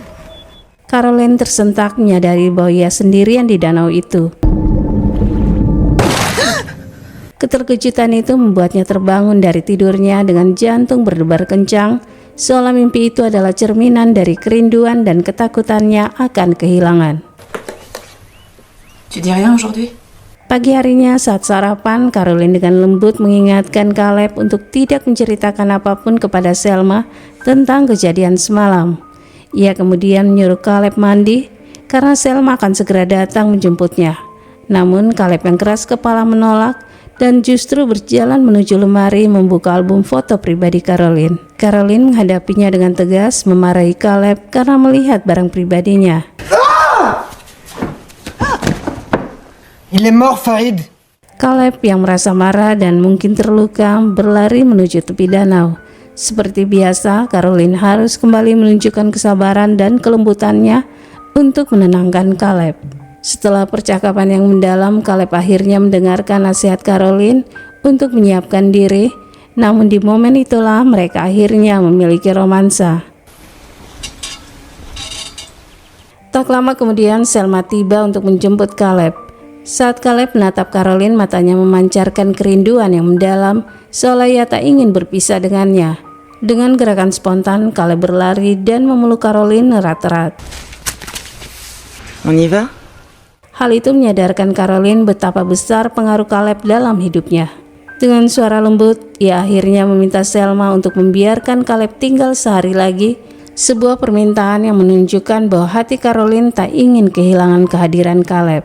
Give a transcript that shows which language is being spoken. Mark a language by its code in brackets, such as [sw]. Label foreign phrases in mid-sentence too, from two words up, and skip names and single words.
[id] Caroline tersentak menyadari bahwa ia sendirian di danau itu. Keterkejutan itu membuatnya terbangun dari tidurnya dengan jantung berdebar kencang, seolah mimpi itu adalah cerminan dari kerinduan dan ketakutannya akan kehilangan. [fr] Tu dis rien aujourd'hui? [id] Pagi harinya saat sarapan, Caroline dengan lembut mengingatkan Caleb untuk tidak menceritakan apapun kepada Selma tentang kejadian semalam. Ia kemudian menyuruh Caleb mandi karena Selma akan segera datang menjemputnya. Namun Caleb yang keras kepala menolak dan justru berjalan menuju lemari membuka album foto pribadi Caroline. Caroline menghadapinya dengan tegas, memarahi Caleb karena melihat barang pribadinya. [fr] Il est mort, Farid. [id] Caleb yang merasa marah dan mungkin terluka berlari menuju tepi danau. Seperti biasa, Caroline harus kembali menunjukkan kesabaran dan kelembutannya untuk menenangkan Caleb. Setelah percakapan yang mendalam, Caleb akhirnya mendengarkan nasihat Caroline untuk menyiapkan diri. Namun di momen itulah mereka akhirnya memiliki romansa. Tak lama kemudian Selma tiba untuk menjemput Caleb. Saat Caleb menatap Caroline, matanya memancarkan kerinduan yang mendalam, seolah ia tak ingin berpisah dengannya. Dengan gerakan spontan, Caleb berlari dan memeluk Caroline erat-erat. [fr] On y va? [id] Hal itu menyadarkan Caroline betapa besar pengaruh Caleb dalam hidupnya. Dengan suara lembut, ia akhirnya meminta Selma untuk membiarkan Caleb tinggal sehari lagi Sebuah permintaan yang menunjukkan bahwa hati Caroline tak ingin kehilangan kehadiran Caleb.